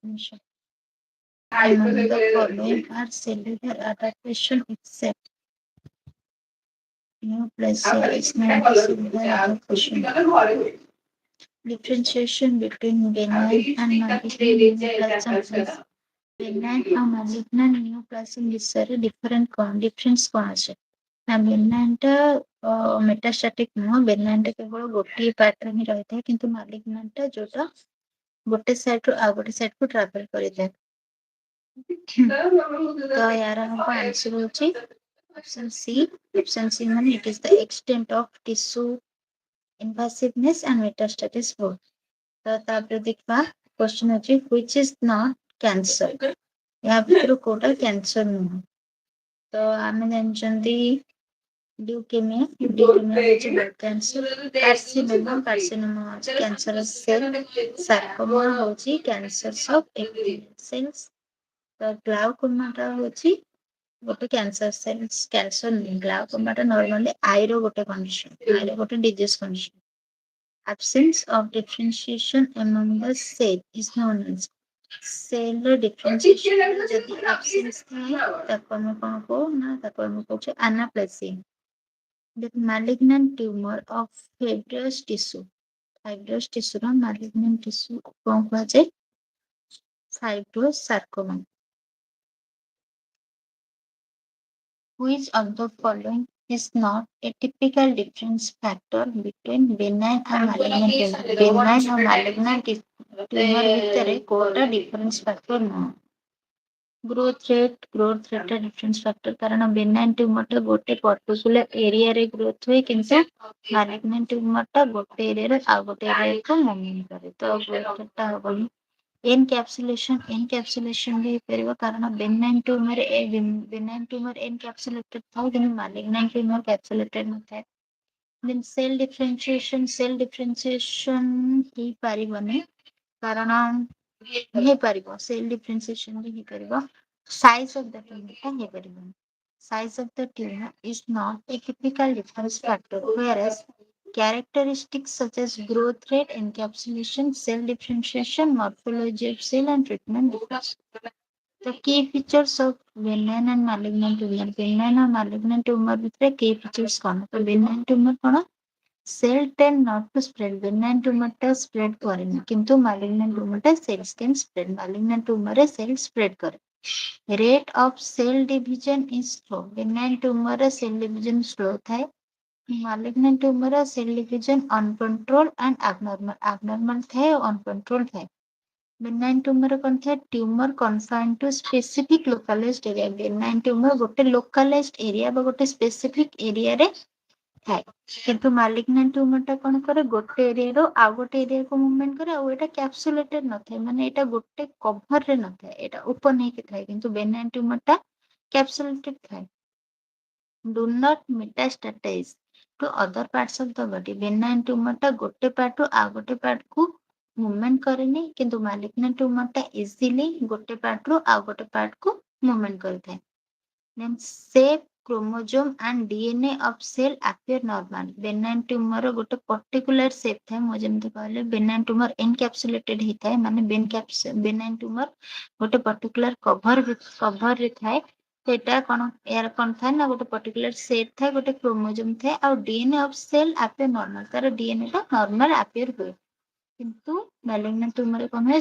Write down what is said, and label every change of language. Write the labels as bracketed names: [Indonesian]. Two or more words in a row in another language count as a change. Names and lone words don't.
[English] Among the following are cellular adaptation except neoplasia is known as cellular adaptation. Differentiation between benign and malignant neoplasm. Benign and malignant neoplasm ବିଷୟରେ difference [Odia] କ'ଣ ଅଛି? ନା ବେନାଇନଟା ମେଟାଷ୍ଟାଟିକ ନୁହଁ, ବେନାଇନଟା କେବଳ ଗୋଟିଏ ପାର୍ଟରେ ହିଁ ରହିଥାଏ, କିନ୍ତୁ ମାଲିଗ୍ନାଣ୍ଟଟା ଯୋଉଟା ଗୋଟେ ସାଇଡରୁ ଆଉ ଗୋଟେ ସାଇଡକୁ ଟ୍ରାଭେଲ କରିଥାଏ। ତ ୟାର ହବ ଆନ୍ସର ହଉଛି [English] option C. option C ମାନେ it is the extent of tissue invasiveness and metastasis both. [Odia] ତ ତାପରେ ଦେଖିବା କ୍ୱେଶ୍ଚନ ଅଛି [English] which is not cancer. [Odia] ଏହା ଭିତରୁ କୋଉଟା କ୍ୟାନ୍ସର ନୁହଁ। ତ ଆମେ ଜାଣିଛନ୍ତି ଲ୍ୟୁକେମିଆ ହଉଛି [English] blood cancer, [Odia] କାର୍ସିନୋମା ହଉଛି [English] cancer cell, [Odia] ସାର୍କୋମା ହଉଛି [English] cancer of epithelial cells. [Odia] ତ ଗ୍ଲାଉକୋମାଟା ହଉଛି ଗୋଟେ [English] cancer cells, [Odia] କ୍ୟାନ୍ସର ନୁହେଁ। ଗ୍ଲାଉକୋମାଟା ନର୍ମାଲି ଆଇର ଗୋଟେ କଣ୍ଡିସନ, ଆଇର ଗୋଟେ [English] disease condition. Absence of differentiation among the cell is known as cell differentiation [Odia] ଯଦି absence ଥାଏ ତାକୁ ଆମେ କ'ଣ କହୁ ନା ତାକୁ ଆମେ କହୁଛେ [English] anaplasia. The malignant tumor of fibrous tissue ର malignant tissue [Odia] କ'ଣ କୁହାଯାଏ? [English] Fibrosarcoma. Which of the following is not a typical difference factor between benign and malignant tumor? Benign and malignant tumor [Odia] ଭିତରେ କୋଉଟା [English] difference factor ନୁହଁ? growth rate difference factor, [Odia] କାରଣ [English] benign tumorଟା [Odia] ଗୋଟେ [English] particular areaରେ growth [Odia] ହୁଏ, କିନ୍ତୁ [English] malignant tumorଟା [Odia] ଗୋଟେ ଏରିଆରେ ଆଉ ଗୋଟେ [English] areaକୁ movement [Odia] କରେ, ତ ଗ୍ରୋଥଟା ହବନି। ଏନକ୍ୟାପସୁଲେସନ ବି ହେଇପାରିବ, କାରଣ [English] benign tumor encapsulated [Odia] ଥାଏ, କିନ୍ତୁ [English] malignant tumor capsulated [Odia] ନଥାଏ। [English] then cell differentiation [Odia] ହେଇପାରିବନି, କାରଣ ହେଇପାରିବ [English] cell differentiation [Odia] ବି ହେଇପାରିବ, [English] size of the tumorଟା [Odia] ହେଇପାରିବନି। [English] Size of the tumor is not a typical difference factor, whereas Characteristics such as growth rate, encapsulation, cell differentiation, morphology of cell, and treatment differs. The key features of benign and malignant tumor. Benign and malignant tumor ଭିତରେ key features [Odia] କ'ଣ? ତ [English] benign tumor କ'ଣ? Cell tend not to spread. Benign tumor ଟା spread [Odia] କରେନି, କିନ୍ତୁ [English] malignant tumor ଟା cells can spread. Malignant tumor ରେ cell spread କରେ. Rate of cell division is slow. Benign tumor ରେ cell division slow ଥାଏ. Malignant tumor ର cell division uncontrolled and abnormal. [Odia] Abnormal ଥାଏ ଓ uncontrolled ଥାଏ. Benign tumor କ'ଣ ଥାଏ? [English] Tumor confined to specific localized area. Benign tumor ଗୋଟେ localized area [Odia] ବା ଗୋଟେ [English] specific area [Odia] ରେ ଥାଏ। କିନ୍ତୁ [English] malignant tumor [Odia] ଟା କ'ଣ କରେ? ଗୋଟେ ଏରିଆରୁ ଆଉ ଗୋଟେ [English] areaକୁ movement [Odia] କରେ ଆଉ ଏଇଟା କ୍ୟାପସୁଲେଟେଡ୍ ନଥାଏ, ମାନେ ଏଇଟା ଗୋଟେ କଭରରେ ନଥାଏ, ଏଇଟା ଓପନ ହେଇକି ଥାଏ। କିନ୍ତୁ [English] benign tumor [Odia] ଟା କ୍ୟାପସୁଲେଟେଡ୍ ଥାଏ। [English] Do not metastasize to other parts of the body. Benign tumor [Odia] ଟା ଗୋଟେ ପାର୍ଟରୁ ଆଉ ଗୋଟେ [English] partକୁ movement [Odia] କରେନି, କିନ୍ତୁ [English] malignant tumor [Odia] ଟା ଇଜିଲି ଗୋଟେ ପାର୍ଟରୁ ଆଉ ଗୋଟେ [English] partକୁ movement [Odia] କରିଥାଏ। [English] Then shape, chromosome and DNA of cell appear normal. Benign tumor [Odia] ର ଗୋଟେ [English] particular shape [Odia] ଥାଏ। ମୁଁ ଯେମିତି କହିଲି [English] benign tumor encapsulated [Odia] ହେଇଥାଏ, ମାନେ [English] benign tumor [Odia] ଗୋଟେ [English] particular coverରେ [Odia] ଥାଏ। ସେଟା କ'ଣ ଏହାର କ'ଣ ଥାଏ ନା ଗୋଟେ [English] particular shape [Odia] ଥାଏ, ଗୋଟେ chromosome ଥାଏ ଆଉ [English] DNA of cell appear normal. [Odia] ତାର DNA ଟା [English] normal appear [Odia] ହୁଏ। କିନ୍ତୁ [English] malignant tumor [Odia] ରେ କ'ଣ ହୁଏ?